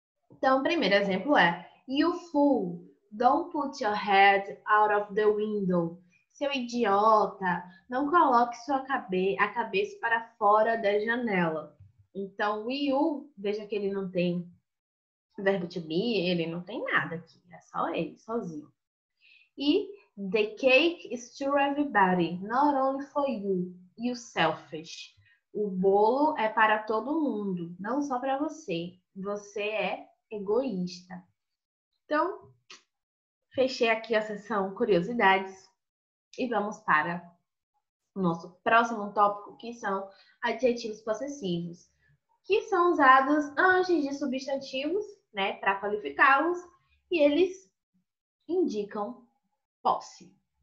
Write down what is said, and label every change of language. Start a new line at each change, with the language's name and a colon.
Portuguese: Então, o primeiro exemplo é
English: You fool, don't put your head out of the window.
Portuguese: Seu idiota, não coloque a cabeça para fora da janela. Então, o you, veja que ele não tem verbo to be, ele não tem nada aqui, é só ele, sozinho.
English: E the cake is to everybody, not only for you, you selfish.
Portuguese: O bolo é para todo mundo, não só para você. Você é egoísta. Então, fechei aqui a seção curiosidades e vamos para o nosso próximo tópico, que são adjetivos possessivos, que são usados antes de substantivos, né, para qualificá-los, e eles indicam posse.